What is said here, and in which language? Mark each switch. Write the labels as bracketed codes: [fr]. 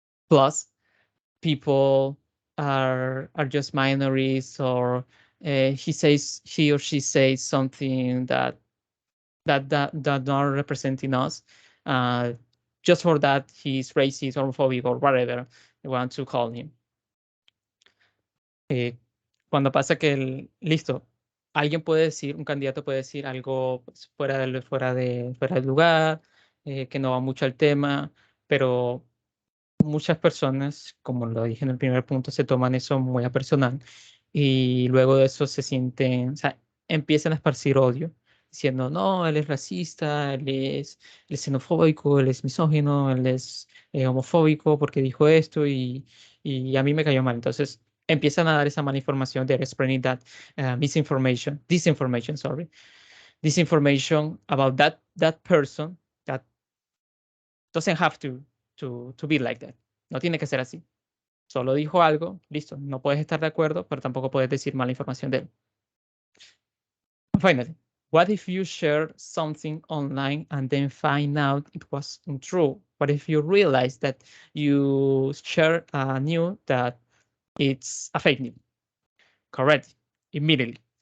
[en] plus people are just minorities, or he or she says something that not representing us. Uh, just for that, he's racist, homophobic, or whatever they want to call him. [es] Cuando pasa que listo, alguien puede decir, un candidato puede decir algo pues, fuera del lugar, que no va mucho al tema, pero muchas personas, como lo dije en el primer punto, se toman eso muy a personal y luego de eso se sienten, o sea, empiezan a esparcir odio, diciendo, no, él es racista, él es xenofóbico, él es misógino, él es homofóbico porque dijo esto y a mí me cayó mal. Entonces empiezan a dar esa mala información, [en] they're spreading that disinformation, sorry, disinformation about that person that doesn't have to be like that. [es] No tiene que ser así. Solo dijo algo, listo. No puedes estar de acuerdo, pero tampoco puedes decir mala información de él. [en] Finally, what if you share something online and then find out it was untrue? What if you realize that you share a news that it's a fake news? Correct. Immediately.